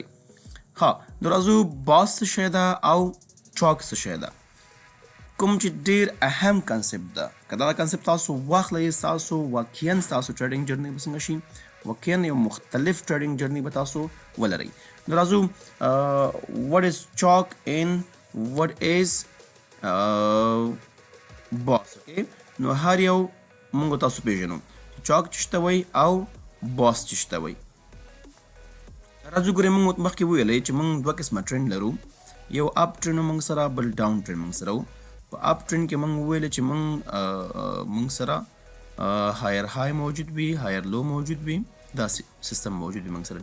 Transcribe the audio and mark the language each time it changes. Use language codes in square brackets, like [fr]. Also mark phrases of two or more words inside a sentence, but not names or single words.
[ps] ها نو راځو باس څه شی ده او چاک څه شی ده. کوم چې ډېر اهم کنسپټ ده، که دا کنسپټ تاسو واخلئ ستاسو واقعا ستاسو [en] trading journey [ps] به څنګه شي، واقعا یو مختلف [en] trading journey [ps] به تاسو ولرئ. نو راځو [en] what is chalk and what is boss. [ps] نو هر یو موږ تاسو پیژنو چې چاک څه شته وایي او باس څه شته وایي. راځو ګورئ موږ مخکې وویلی چې موږ دوه قسمه ټرینډ لرو، یو [en] up trend [ps] موږ سره، بل [en] down trend [ps] موږ سره و. په [en] up trend [ps] کې موږ وویل چې موږ سره [en] higher high [ps] موجود وي، [en] higher low [ps] موجود وي، داسې سیستم موجود وي موږ سره.